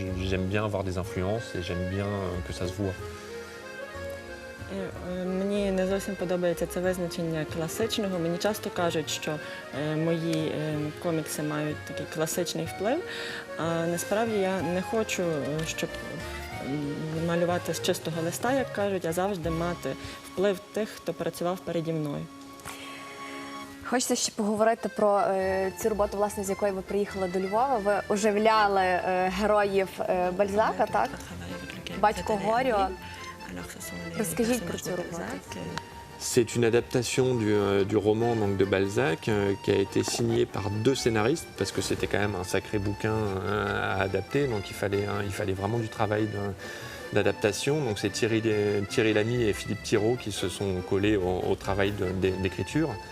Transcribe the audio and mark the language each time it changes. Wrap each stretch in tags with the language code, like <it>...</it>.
<fr>J'aime bien avoir des influences et j'aime bien que ça se voit.</fr> <uk>Мені не зовсім подобається це визначення класичного. Мені часто кажуть, що мої комікси мають такий класичний вплив, а насправді я не хочу, щоб малювати з чистого листа, як кажуть, а завжди мати вплив тих, хто працював переді мною. Хочеться ще поговорити про цю роботу, власне, з якої ви приїхали до Львова. Ви оживляли героїв Бальзака, так? Батько Горіо. Розкажіть про цю роботу.</uk> <fr>C'est une adaptation du roman donc, de Balzac qui a été signé par 2 scénaristes parce que c'était quand même un sacré bouquin à adapter, donc il fallait vraiment du travail d'adaptation. Donc c'est Thierry Lamy et Philippe Thirault qui se sont collés au travail d'écriture.</fr>